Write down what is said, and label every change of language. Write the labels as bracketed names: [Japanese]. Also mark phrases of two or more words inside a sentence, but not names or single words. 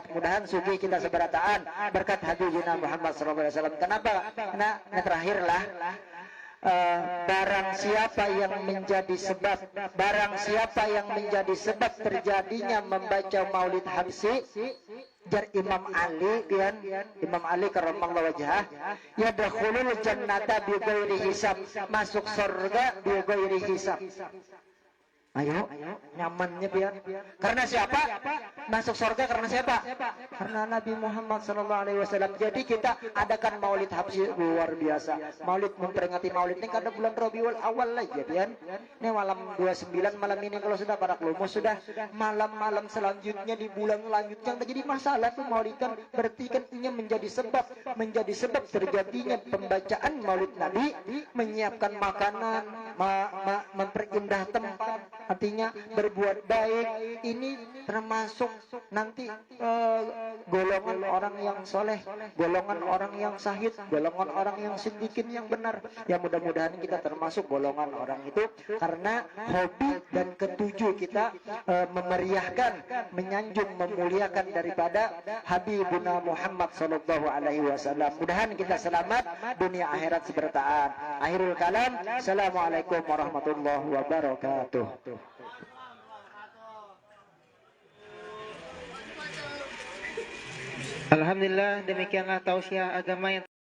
[Banjar] Mudahan sugi kita seberataan berkat Habibina Muhammad SAW. [Indonesian] Kenapa? Karena terakhirlah barang siapa yang menjadi sebab terjadinya membaca Maulid Habsi, jar Imam Ali pian, [Arabic] إمام علي كرم الله وجهه يدخل الجنة بغير حساب, [Indonesian] masuk surga [Arabic] بغير حساب. [Banjar] Ayo, nyamannya pian. Karena siapa? [Indonesian] Masuk surga karena siapa? Karena Nabi Muhammad [Arabic] صلى الله عليه وسلم. [Indonesian] Jadi kita adakan Maulid Habsi luar biasa. [Banjar] Maulid memperingati Maulid ini kada bulan Rabiul Awal lagi pian. [Indonesian] Ini malam 29 malam ini kalau sudah para kelumus sudah malam-malam selanjutnya di bulan selanjutnya jadi masalah tuh Maulid kan, berarti kan ini menjadi sebab terjadinya pembacaan Maulid Nabi, menyiapkan makanan, memperindah tempat, artinya berbuat baik. Ini termasuk nanti golongan orang yang soleh, golongan orang yang syahid, golongan orang yang siddiqin yang benar. Ya mudah-mudahan kita termasuk golongan orang itu, karena hobi dan ketujuh kita memeriahkan, menyanjung, memuliakan daripada Habibuna Muhammad [Arabic] صلى الله عليه وسلم. [Banjar] Mudahan kita selamat dunia akhirat sebertaan. [Arabic] آخر الكلام، السلام عليكم ورحمة الله وبركاته. Alhamdulillah, [Indonesian] demikianlah tausiah agama yang